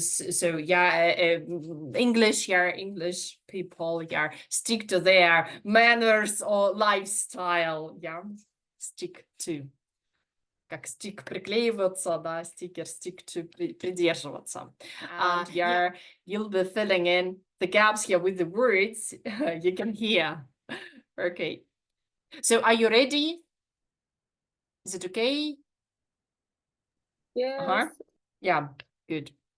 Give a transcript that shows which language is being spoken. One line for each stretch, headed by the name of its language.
English: So English, English people, stick to their manners or lifestyle, stick to.
Russian: Как стик приклеиваться, да, стикер,
English: stick to,
Russian: придерживаться.
English: And you'll be filling in the gaps here with the words you can hear. Okay. So are you ready? Is it okay? Yes. Yeah, good.